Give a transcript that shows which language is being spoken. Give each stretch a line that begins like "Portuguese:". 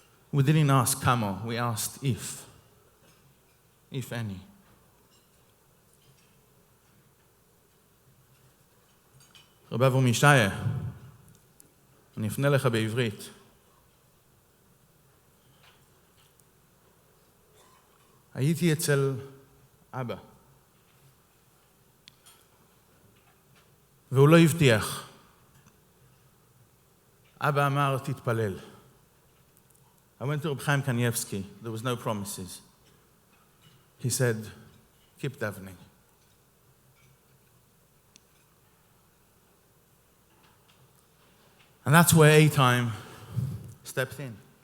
English: We didn't ask kamo, we asked if any.
Hebrew: רב אברהם ישעיה, אני אפנה לך בעברית. הייתי אצל אבא, והוא לא הבטיח. אבא אמר, תתפלל.
English: I went to Reb Chaim Kanievsky. There was no promises. He said, keep davening. And that's where A-Time stepped in.